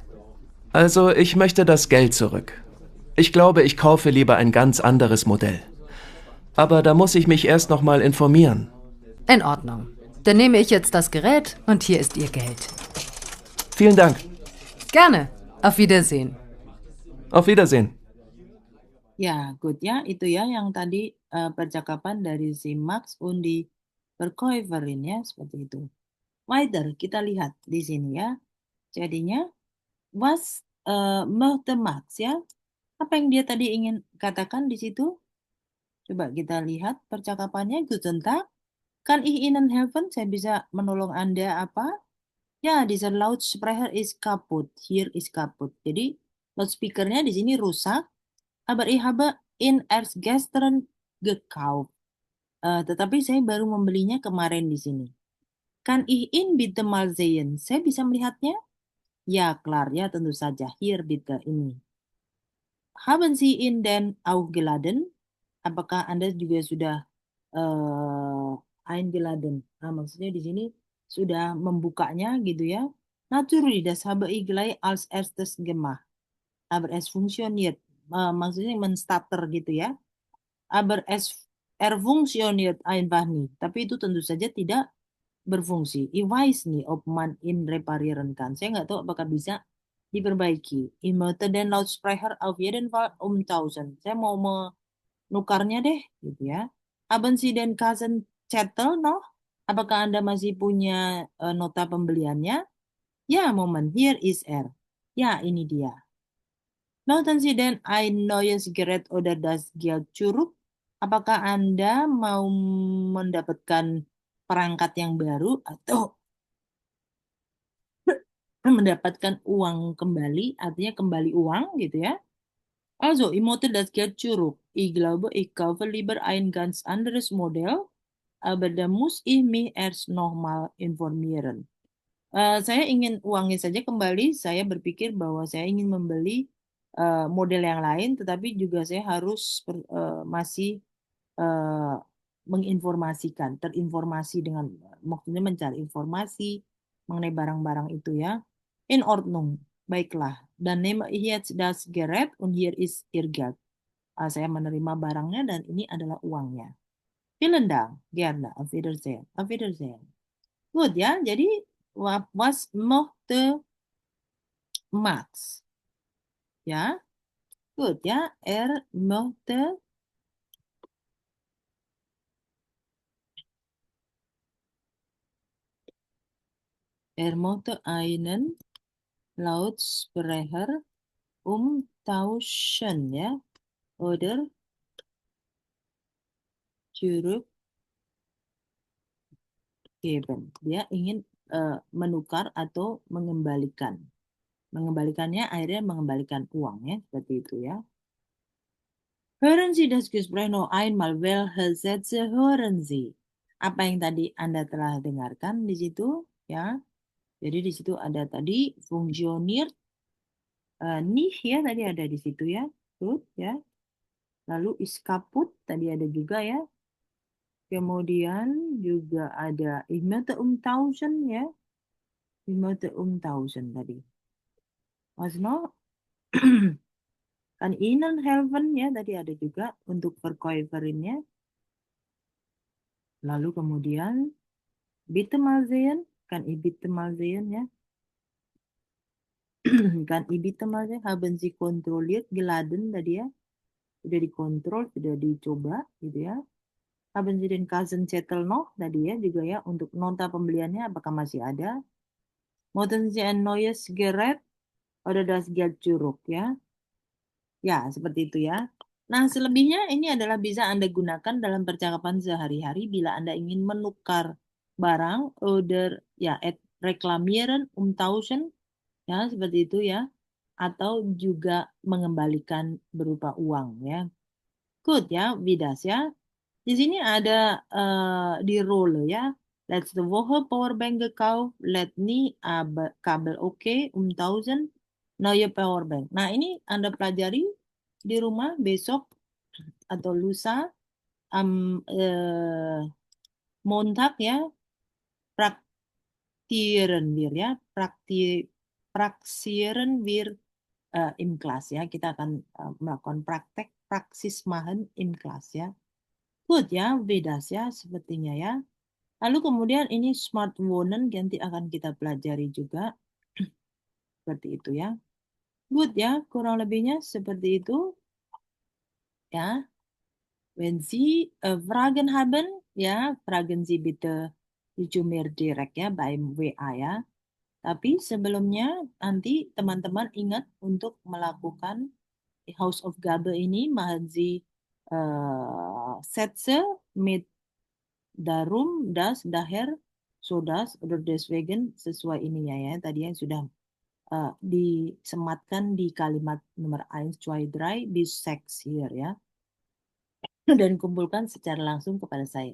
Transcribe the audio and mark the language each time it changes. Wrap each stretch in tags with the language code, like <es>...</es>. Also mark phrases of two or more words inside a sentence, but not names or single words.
<de>Also, ich möchte das Geld zurück. Ich glaube, ich kaufe lieber ein ganz anderes Modell. Aber da muss ich mich erst noch mal informieren. In Ordnung. Dann nehme ich jetzt das Gerät und hier ist Ihr Geld. Vielen Dank. Gerne. Auf Wiedersehen. Auf Wiedersehen.</de> <id>Ya, good ya. Itu ya yang tadi percakapan dari si Max</id> <de>und die Verkäuferin</de> <id>ya, seperti itu. Weiter, kita lihat di sini ya. Jadinya,</id> <de>was möchte Max ya?</de> <id>Apa yang dia tadi ingin katakan di situ? Coba kita lihat percakapannya.</id> <de>Guten Tag. Kann ich Ihnen helfen?</de> <id>Saya bisa menolong Anda apa? Ya,</id> <de>dieser Lautsprecher ist kaputt. Hier ist kaputt.</de> <id>Jadi, loudspeakernya di sini rusak.</id> <de>Aber ich habe ihn erst gestern gekauft.</de> <id>Tetapi saya baru membelinya kemarin di sini.</id> <de>Kann ich ihn bitte mal sehen?</de> <id>Saya bisa melihatnya?</id> <de>Ya, klar.</de> <id>Ya, tentu saja.</id> <de>Hier bitte, ini. Haben Sie ihn denn auch geladen?</de> <id>Apakah Anda juga sudah eingeladen? Nah, maksudnya di sini sudah membukanya gitu ya.</id> <de>Natürlich, das habe ich gleich als erstes gemacht. Aber es funktioniert.</de> <id>Maksudnya menstarter gitu ya.</id> <de>Aber er funktioniert einfach nicht.</de> <id>Tapi itu tentu saja tidak berfungsi.</id> <de>Ich weiß nicht, ob man ihn reparieren kann.</de> <id>Saya nggak tahu apakah bisa diperbaiki.</id> <de>Ich möchte den Lautsprecher auf jeden Fall umtauschen.</de> <id>Saya mau menukarnya deh, gitu ya.</id> <de>Haben Sie den Kassenzettel noch?</de> <id>Apakah Anda masih punya nota pembeliannya? Ya,</id> <de>Moment. Hier ist er.</de> <id>Ya, ini dia.</id> <de>Möchten Sie denn ein neues Gerät oder das Geld zurück?</de> <id>Apakah Anda mau mendapatkan perangkat yang baru atau mendapatkan uang kembali, artinya kembali uang gitu ya.</id> <de>Also, ich möchte das Geld zurück. Ich glaube, ich kaufe lieber ein ganz anderes Modell, aber da muss ich mich erst nochmal informieren.</de> <id>Saya ingin uangnya saja kembali. Saya berpikir bahwa saya ingin membeli model yang lain, tetapi juga saya harus masih menginformasikan, terinformasi dengan maksudnya mencari informasi mengenai barang-barang itu ya.</id> <de>In Ordnung,</de> <id>baiklah.</id> <de>Dan nehme ich jetzt das Gerät und hier ist Ihr Geld.</de> <id>Saya menerima barangnya dan ini adalah uangnya.</id> <de>Vielen Dank, gerne. Auf Wiedersehen. Auf Wiedersehen.</de> <id>Good ya, jadi</id> <de>was möchte Max?</de> <id>Ya, good ya.</id> <de>Er möchte einen Lautsprecher umtauschen ya oder zurückgeben.</de> <id>Dia ingin menukar atau mengembalikan. Mengembalikannya akhirnya mengembalikan uang ya, seperti itu ya.</id> <de>Hören Sie das Gespräch noch einmal. Welche Sätze hören Sie?</de> <id>Apa yang tadi Anda telah dengarkan di situ ya? Jadi di situ ada tadi</id> <de>funktioniert nicht</de> <id>ya, tadi ada di situ ya. Good ya. Lalu</id> <de>is kaputt</de> <id>tadi ada juga ya. Kemudian juga ada</id> <de>ich möchte umtauschen</de> <id>ya.</id> <de>Ich möchte umtauschen tadi. Was noch? Kann Ihnen helfen</de> <id>ya, tadi ada juga untuk Verkäuferinnya. Lalu kemudian</id> <de>bitte mal sehen, kann ich bitte mal sehen ya. Kann ich bitte mal sehen, haben Sie kontrolliert, geladen tadi ya.</de> <id>Sudah dikontrol, sudah dicoba gitu ya.</id> <de>Haben Sie den Kassenzettel noch</de> <id>tadi ya juga ya, untuk nota pembeliannya apakah masih ada?</id> <de>Möchten Sie ein neues Gerät oder das Geld zurück ya?</de> <id>Ya, seperti itu ya. Nah, selebihnya ini adalah bisa Anda gunakan dalam percakapan sehari-hari bila Anda ingin menukar barang, oder ya,</id> <de>reklamieren, umtauschen,</de> <id>ya, seperti itu ya. Atau juga mengembalikan berupa uang ya. Good ya,</id> <de>wie das</de> <id>ya. Di sini ada di roll ya. Let's the Woche Powerbank gekauft, let ni kabel oke, 1000 neue Powerbank. Nah, ini Anda pelajari di rumah besok atau lusa Montag ya,</id> <de>praktieren wir</de> <id>ya,</id> <de>praksieren wir im</de> <id>Kelas ya. Kita akan melakukan praktek</id> <de>praksis machen im</de> <id>Kelas ya. Good ya, Vedas ya sepertinya ya. Lalu kemudian ini smart wonen nanti akan kita pelajari juga. Seperti itu ya. Good ya, kurang lebihnya seperti itu. Ya.</id> <de>Wenn Sie Fragen haben, ya, fragen Sie bitte zu mir direkt ya, beim WA ya.</de> <id>Tapi sebelumnya nanti teman-teman ingat untuk melakukan Hausaufgabe ini,</id> <de>machen Sie Sätze mit darum, das, daher, so das, oder deswegen,</de> <id>sesuai ininya ya. Tadi yang sudah disematkan di kalimat nomor 1, 2, 3 bis 6 here ya. Dan kumpulkan secara langsung kepada saya.</id>